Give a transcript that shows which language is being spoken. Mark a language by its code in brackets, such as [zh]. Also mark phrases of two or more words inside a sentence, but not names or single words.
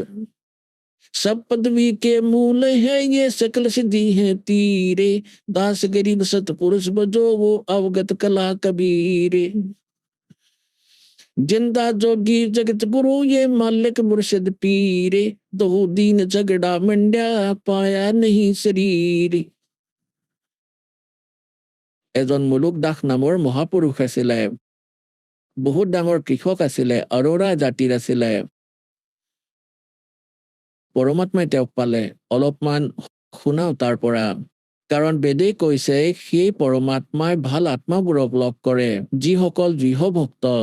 [hi] सब पदवी के मूल है ये सकल सिद्धि है तीरे, दास गरीब सतपुरुष बजो वो अवगत कला कबीरे। जिंदा जोगी जगत गुरु ये मालिक मुर्शिद पीरे, दो दीन झगड़ा मंड्या पाया नहीं शरीर। [as] এজন মুলুক দাস নামৰ মহাপুৰুষ আছিলে, বহুত ডাঙৰ কৃষক আছিলে, অৰোৰা জাতিৰ আছিলে। পৰমাত্মাই তেওঁক পালে। অলপমান শুনাও তাৰ পৰা, কাৰণ বেদে কৈছে সেই পৰমাত্মাই ভাল আত্মাবোৰক লগ কৰে, যিসকল দৃঢ় ভক্ত।